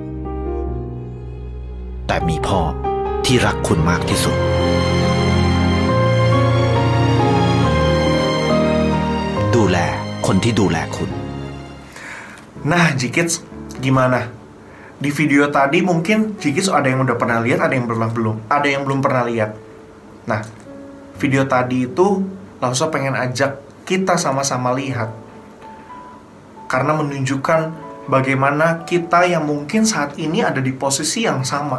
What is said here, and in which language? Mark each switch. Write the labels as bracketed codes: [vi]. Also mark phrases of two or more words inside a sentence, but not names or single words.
[th] แต่มีพ่อที่รักคุณมากที่สุดดูแลคนที่ดูแลคุณ [id] Nah, G-Kids, gimana? Di video tadi mungkin G-Kids ada yang udah pernah lihat, ada yang belum pernah lihat. Nah, video tadi itu Lause pengen ajak kita sama-sama lihat, karena menunjukkan bagaimana kita yang mungkin saat ini ada di posisi yang sama.